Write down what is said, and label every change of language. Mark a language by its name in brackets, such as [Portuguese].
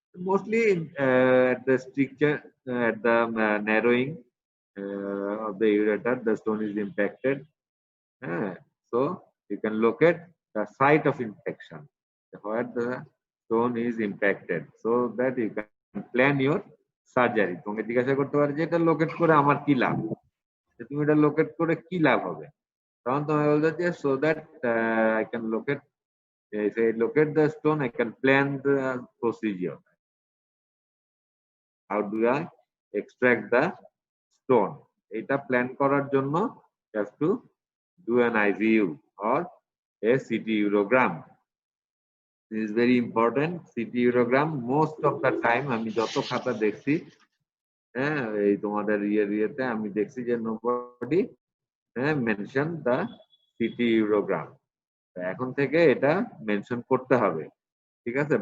[English] Mostly at the stricture, at the narrowing of the ureter, the stone is impacted. So you can locate the site of infection where the stone is impacted, so that you can plan your surgery. [Bangla] তোমাকে জিজ্ঞাসা করতে পারে যে এটা locate করে আমার কি লাভ, তুমি এটা লোকেট করে কি লাভ হবে, তখন তুমি বলতে যে [English] so that I can locate, if I locate the stone I can plan the procedure. How do I extract the stone? [Bangla] এটা প্ল্যান করার জন্য [English] you have to do an IVU or a CT urogram. This is very important. CT urogram most of the time [Bangla] আমি যত খাতা দেখছি, হ্যাঁ এই তোমাদের ইয়েতে আমি দেখছি যে [English] nobody mention the CT urogram. [Bangla] এখন থেকে এটা মেনশন করতে হবে, ঠিক আছে?